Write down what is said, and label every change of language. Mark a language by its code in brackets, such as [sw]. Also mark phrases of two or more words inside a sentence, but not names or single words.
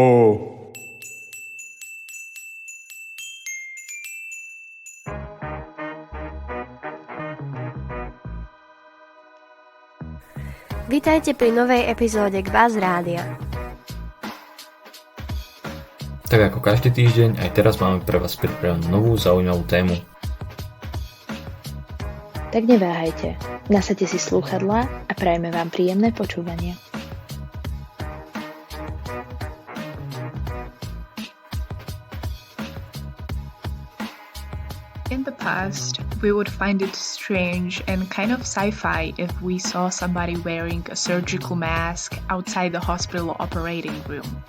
[sk] Vitajte pri novej epizóde Kvás rádia. Tak ako každý týždeň, aj teraz máme pre vás pripravenú novú zaujímavú tému. Tak neváhajte, nasadte si slúchadlá a prajme vám príjemné počúvanie. [en] In the past, we would find it strange and kind of sci-fi if we saw somebody wearing a surgical mask outside the hospital operating room.